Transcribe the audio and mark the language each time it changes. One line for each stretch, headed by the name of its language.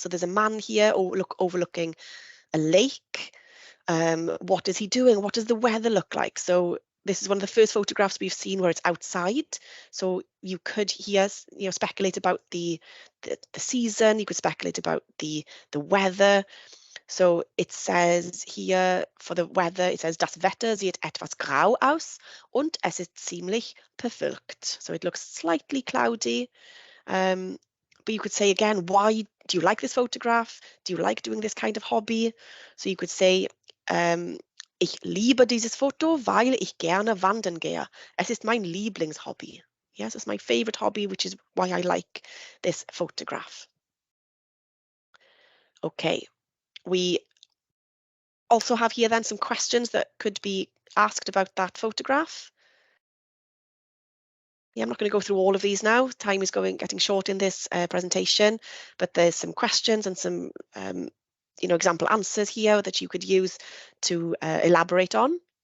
English: So there's a man here overlooking a lake. What is he doing? What does the weather look like? So this is one of the first photographs we've seen where it's outside. So you could here, speculate about the season. You could speculate about the weather. So it says here for the weather, it says,
German: das Wetter sieht etwas grau aus und es ist ziemlich bewölkt.
English: So it looks slightly cloudy. But you could say again, why do you like this photograph? Do you like doing this kind of hobby? So you could say,
German: ich liebe dieses Foto, weil ich gerne wandern gehe. Es ist mein Lieblingshobby.
English: Yes, it's my favorite hobby, which is why I like this photograph. Okay, we also have here then some questions that could be asked about that photograph. Yeah, I'm not going to go through all of these now. Time is getting short in this presentation, but there's some questions and some example answers here that you could use to elaborate on.